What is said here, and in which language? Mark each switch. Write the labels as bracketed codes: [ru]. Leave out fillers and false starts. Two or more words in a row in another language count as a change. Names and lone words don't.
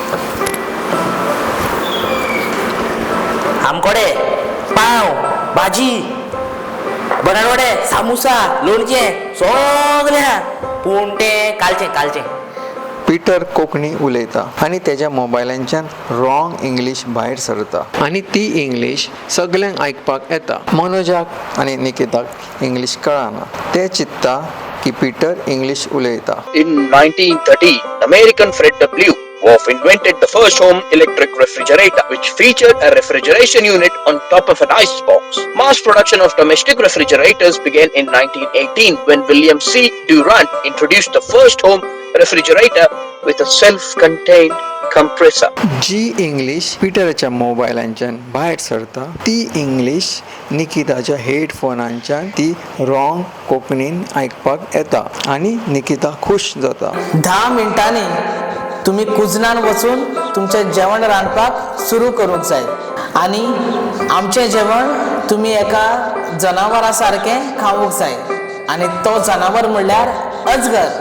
[kok] आमकोडे पाव भाजी बनावडे सामुसा लोणचें सगळें पूण तें कालचें पीटर कोंकणी उलयता आणि तेज्या मोबायलांच्यान [en] wrong English [kok] भायर सरता आणि ती इंग्लिश सगळ्यांक आयकपाक येता. मनोजाक आणि निकिताक इंग्लिश कळना. ते चित्ता की पीटर इंग्लिश उलयता. [en] In 1930, American Fred W. Wolf invented the first home electric refrigerator, which featured a refrigeration unit on top of an icebox. Mass production of domestic refrigerators began in 1918 when William C. Durant introduced the first home refrigerator with a self-contained compressor. [kok] जी इंग्लिश पीटरच्या मोबायलांच्यान भायर सरता ती इंग्लिश निकिताच्या हेडफोनांच्यान ती रॉंग कोंकणीन आयकपाक येता आणि निकिता खुश जाता. 10 मिनटांनी तुम्ही कुजनान वचून तुमचें जेवण रांदपाक सुरू करूंक जाय आणि आमचें जेवण तुम्ही एका जनावरा सारकें खावूंक जाय आणि तो जनावर म्हणल्यार अजगर.